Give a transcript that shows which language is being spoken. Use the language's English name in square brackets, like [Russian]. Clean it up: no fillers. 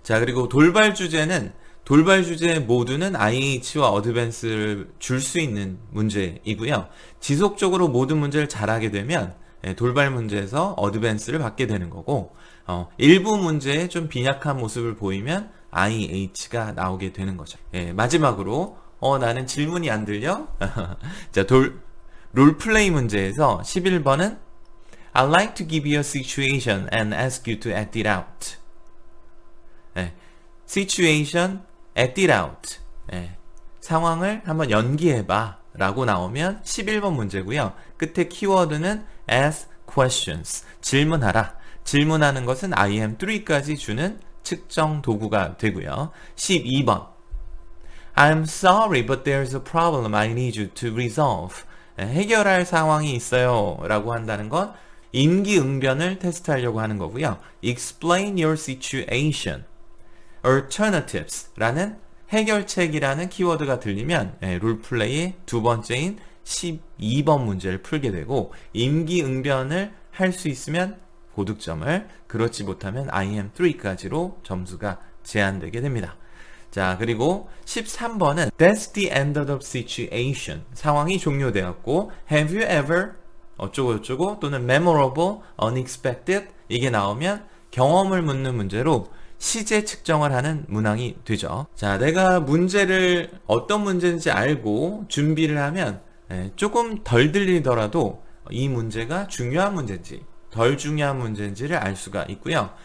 [Korean] 자, 그리고 돌발 주제 모두는 IH와 어드밴스를 줄 수 있는 문제이고요. 지속적으로 모든 문제를 잘하게 되면 돌발 문제에서 어드밴스를 받게 되는 거고, 일부 문제에 좀 빈약한 모습을 보이면 IH가 나오게 되는 거죠. 마지막으로 나는 질문이 안 들려? 자, 롤플레이 문제에서 11번은 [English] I'd like to give you a situation and ask you to act it out. 네, situation, act it out. [Korean] 네, 상황을 한번 연기해봐 라고 나오면 11번 문제고요. 끝에 키워드는 ask questions, 질문하라. 질문하는 것은 IM3까지 주는 측정 도구가 되고요. [English] 12번 I'm sorry but there's a problem I need you to resolve. [Korean] 해결할 상황이 있어요 라고 한다는 건 임기응변을 테스트하려고 하는 거고요. [English] Explain your situation. [Korean] Alternatives 라는 해결책이라는 키워드가 들리면 롤플레이의 두 번째인 12번 문제를 풀게 되고 임기응변을 할 수 있으면 고득점을, 그렇지 못하면 IM3까지로 점수가 제한되게 됩니다. 자, 그리고 13번은 [English] That's the end of the situation. [Korean] 상황이 종료되었고 [English] Have you ever [Korean] 어쩌고저쩌고 또는 memorable, unexpected 이게 나오면 경험을 묻는 문제로 시제 측정을 하는 문항이 되죠. 자, 내가 문제를 어떤 문제인지 알고 준비를 하면 조금 덜 들리더라도 이 문제가 중요한 문제인지 덜 중요한 문제인지를 알 수가 있고요.